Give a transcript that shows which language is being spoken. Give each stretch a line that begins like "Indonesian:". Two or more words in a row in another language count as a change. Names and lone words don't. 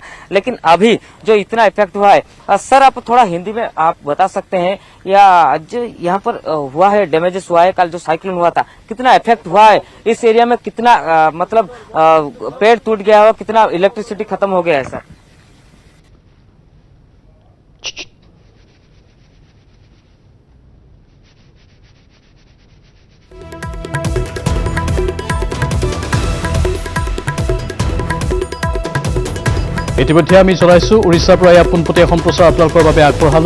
Hindi: लेकिन अभी जो इतना इफेक्ट हुआ है, सर आप थोड़ा हिंदी में आप बता सकते हैं या जो यहाँ पर हुआ है डैमेजेस हुआ है, कल जो साइक्लोन हुआ था कितना इफेक्ट हुआ है इस एरिया में, कितना मतलब पेड़ टूट गया हो, कितना इलेक्ट्रिसिटी खत्म हो गया है सर?
Assamese: ইতিমধ্যে আমি জনাইছো উড়িষ্যাৰ পৰা এই পোনপটীয়া সম্প্ৰচাৰ আপোনালোকৰ বাবে আগবঢ়ালো।